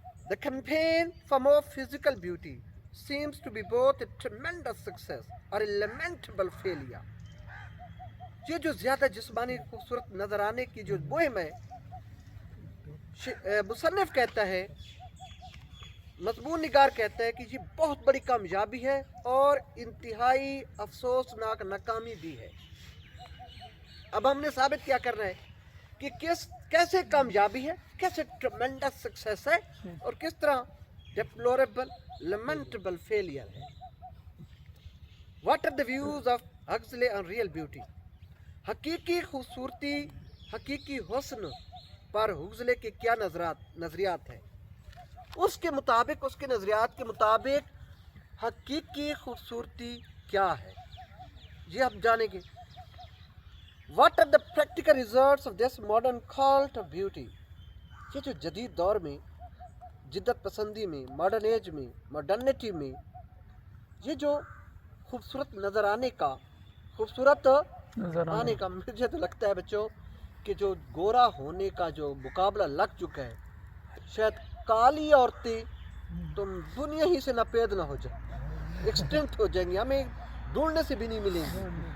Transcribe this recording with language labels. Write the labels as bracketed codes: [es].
[en] The campaign for more physical beauty seems to be both a tremendous success or a lamentable failure. [hi] ये जो ज़्यादा जिस्मानी खूबसूरत नज़र आने की जो मुहिम है, मुसन्निफ कहता है, मज़मून निगार कहता है कि ये बहुत बड़ी कामयाबी है और इंतहाई अफसोसनाक नाकामी भी है. अब हमने साबित क्या करना है कि कैसे कामयाबी है, कैसे ट्रेमेंडस सक्सेस है और किस तरह डिप्लोरेबल [en] lamentable failure [hi] है. [en] What are the views of Huxley on real beauty. [hi] हकीकी खूबसूरती, हकीकी हुस्न पर हुक्सले के क्या नज़रियात हैं. उसके मुताबिक, उसके नज़रियात के मुताबिक हकीकी खूबसूरती क्या है, ये हम जानेंगे. [en] What are the practical results of this modern cult of beauty. [hi] ये जो जदीद दौर में, जिद्दत पसंदी में, मॉडर्न एज में, मॉडर्निटी में, ये जो खूबसूरत नज़र आने का, खूबसूरत आने का, मुझे तो लगता है बच्चों कि जो गोरा होने का जो मुकाबला लग चुका है, शायद काली औरतें तुम दुनिया ही से नापेद ना हो जाए, एक्सटिंक्ट हो जाएंगी, हमें ढूंढने से भी नहीं मिलेंगी.